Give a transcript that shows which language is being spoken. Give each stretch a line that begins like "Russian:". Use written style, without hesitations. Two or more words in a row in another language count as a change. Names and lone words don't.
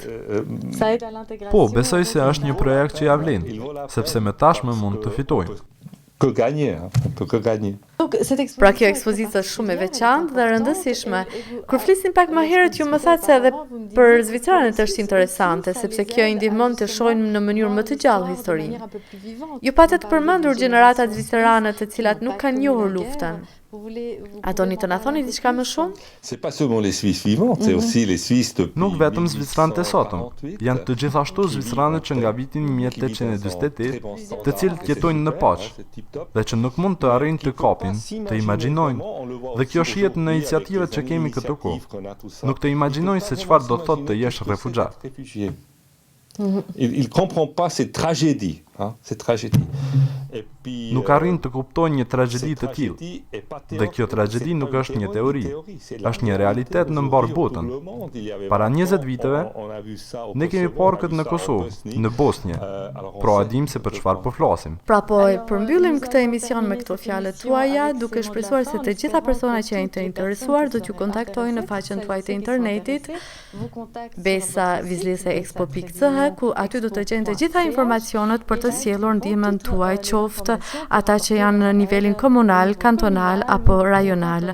Albanian: Po, besoj se është një projekt që ja vlen, sepse me tashme mund të fitojmë.
French: Que gagner, on peut que gagner.
Albanian: Pra kjo ekspozitë është shumë e veçantë dhe rëndësishme. Kur flisnim pak më herët, ju më thatë se edhe për Zvicranet është interesante, sepse kjo i ndihmon të shohim në mënyrë më të gjallë historinë. Ju patët të përmendur gjeneratat zvicrane të cilat nuk kanë njohur luftën. A doni të na thoni diçka më shumë?
French: C'est pas seulement les Suisses vivants, c'est aussi les Suisses depuis.
Albanian: Nuk vetëm zvicranët e sotëm, janë të gjithashtu zvicranët që nga viti 1848, të cilët jetojnë në paqë dhe që nuk mund të arrijnë të kapin, të imagjinojnë, dhe kjo shihet në iniciativat që kemi këtë kohë. Nuk të imagjinojnë se çfarë do thotë të jesh refugjat.
French: Il comprend pas ces tragédies, hein, ces tragédies. Et puis
Albanian: Nuk arrin të kuptojnë një tragjedi të tillë. Dhe kjo tragjedi nuk është një teori, është një realitet në mbar botën. Para 20 viteve, ne kemi parë këtë në Kosovë, në Bosnjë. Pra dim se për çfarë po flasim. Pra po e përmbyllim këtë emision me këto fjalët tuaja, duke shpresuar se të gjitha personat që janë të interesuar do t'ju kontaktojnë në faqen tuaj të internetit, besavizlese.expo.ch, ku aty do të gjeni të gjitha informacionet për të sjellur ndihmën tuaj, qoftë ata që janë në nivelin komunal, kantonal apo rajonal.